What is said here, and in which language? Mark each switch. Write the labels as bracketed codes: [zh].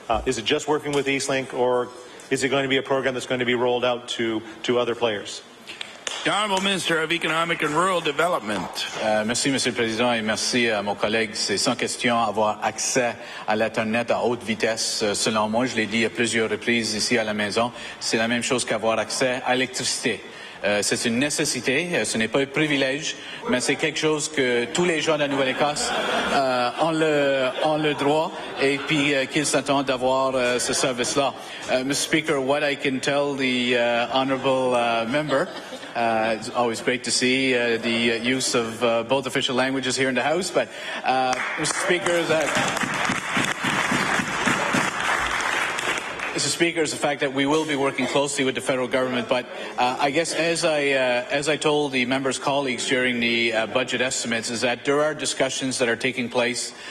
[en] Is it just working with Eastlink, or is it going to be a program that's going to be rolled out to other players? The Honourable Minister of Economic and Rural Development. [fr] Merci, Monsieur le Président, et merci à mon collègue. C'est sans question avoir accès à l'Internet à haute vitesse. Selon moi, je l'ai dit à plusieurs reprises ici à la maison, c'est la même chose qu'avoir accès à l'électricité. C'est une nécessité, ce n'est pas un privilège, mais c'est quelque chose que tous les gens de la Nouvelle-Écosse ont le droit, et puis qu'ils s'attendent d'avoir ce service-là. [en] Mr. Speaker, what I can tell the honourable member, it's always great to see the use of both official languages here in the House, but Mr. Speaker, Mr. Speaker, is the fact that we will be working closely with the federal government. But I guess as I told the members' colleagues during the budget estimates, is that there are discussions that are taking place.